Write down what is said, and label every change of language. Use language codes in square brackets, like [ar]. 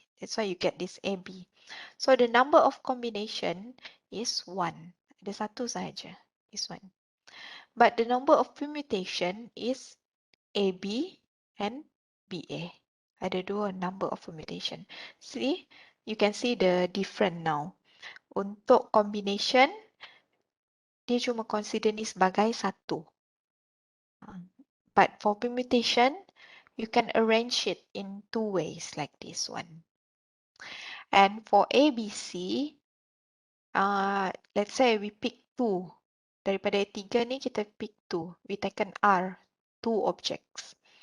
[en] That's why you get this AB. So the number of combination is 1. [ms] Ada satu sahaja. [en] Is 1. But the number of permutation is AB and BA. [ms] Ada dua [en] number of permutation. See, you can see the different now. [ms] Untuk combination, dia cuma consider ni sebagai satu. [en] But for permutation, you can arrange it in two ways like this one. And for ABC, let's say we pick 2. [ms] Daripada 3 ni kita pick 2. [en] We taken R, 2 objects.